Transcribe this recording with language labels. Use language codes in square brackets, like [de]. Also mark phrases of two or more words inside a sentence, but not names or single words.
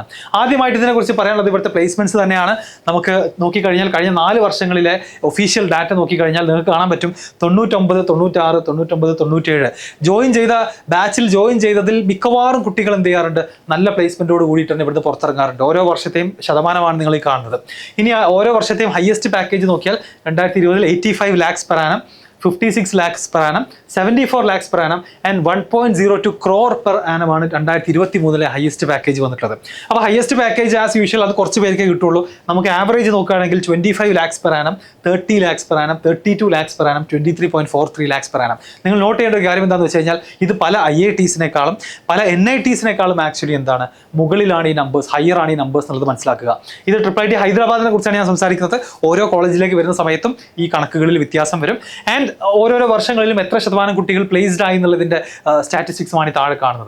[ml] ആദ്യമായിട്ട് ഇതിനെക്കുറിച്ച് പറയാനുള്ളത് ഇവിടുത്തെ പ്ലേസ്മെന്റ്സ് തന്നെയാണ്. നമുക്ക് നോക്കിക്കഴിഞ്ഞാൽ കഴിഞ്ഞ 4 വർഷങ്ങളിലെ [en] official data [ml] നോക്കിക്കഴിഞ്ഞാൽ നിങ്ങൾക്ക് കാണാൻ പറ്റും 99, 96, 99, 97 ജോയിൻ ചെയ്ത ബാച്ചിൽ ജോയിൻ ചെയ്തതിൽ മിക്കവാറും കുട്ടികൾ എന്ത് ചെയ്യാറുണ്ട്, നല്ല പ്ലേസ്മെന്റോട് കൂടിയിട്ട് തന്നെ ഇവിടുന്ന് പുറത്തിറങ്ങാറുണ്ട്. ഓരോ വർഷത്തെയും ശതമാനമാണ് നിങ്ങൾ ഈ കാണുന്നത്. ഇനി ഓരോ വർഷത്തെയും [en] highest package [ml] നോക്കിയാൽ 2020 [en] 85 lakhs per annum, 56 lakhs per annum, 74 lakhs per annum and 1.02 crore per annum [ml] ആണ് 2023 [en] highest package [ml] വന്നിട്ടുള്ളത്. അപ്പോൾ [en] highest package as usual [ml] അത് കുറച്ച് പേർക്കേ കിട്ടുള്ളൂ. നമുക്ക് ആവറേജ് നോക്കുകയാണെങ്കിൽ [en] 25 lakhs per annum, 30 lakhs per annum, 32 lakhs per annum, 23.43 lakhs per annum. [ml] നിങ്ങൾ നോട്ട് ചെയ്യേണ്ട ഒരു കാര്യം എന്താണെന്ന് വെച്ച് കഴിഞ്ഞാൽ ഇത് പല IITസിനേക്കാളും പല NITസിനേക്കാളും ആക്ച്വലി എന്താണ് മുകളിലാണ് ഈ നമ്പേഴ്സ്, ഹയർ ആണ് ഈ നമ്പേഴ്സ് എന്നുള്ളത് മനസ്സിലാക്കുക. ഇത് IIIT ഹൈദരാബാദിനെ കുറിച്ചാണ് ഞാൻ സംസാരിക്കുന്നത്. ഓരോ കോളേജിലേക്ക് വരുന്ന സമയത്തും ഈ കണക്കുകളിൽ വ്യത്യാസം വരും. ആൻഡ് ഓരോരോ വർഷങ്ങളിലും എത്ര ശതമാനം കുട്ടികൾ പ്ലേസ്ഡ് ആയി എന്നുള്ളതിന്റെ സ്റ്റാറ്റിസ്റ്റിക്സുമാണ് ഈ താഴെ കാണുന്നത്.